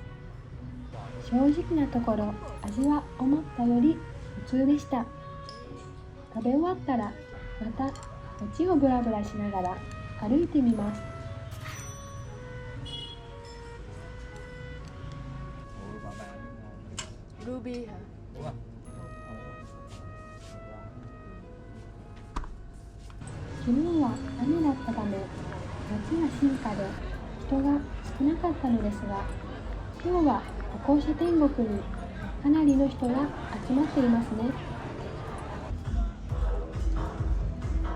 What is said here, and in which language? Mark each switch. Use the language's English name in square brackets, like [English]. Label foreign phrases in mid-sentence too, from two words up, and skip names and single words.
[Japanese] 正直なところ、味は思ったより普通でした。食べ終わったらまた街をブラブラしながら歩いてみます。 [Vietnamese] Ruby hả? Đúng không? [Japanese] 昨日は雨だったため、街は静かで人が少なかったのですが、今日は歩行者天国にかなりの人が集まっていますね。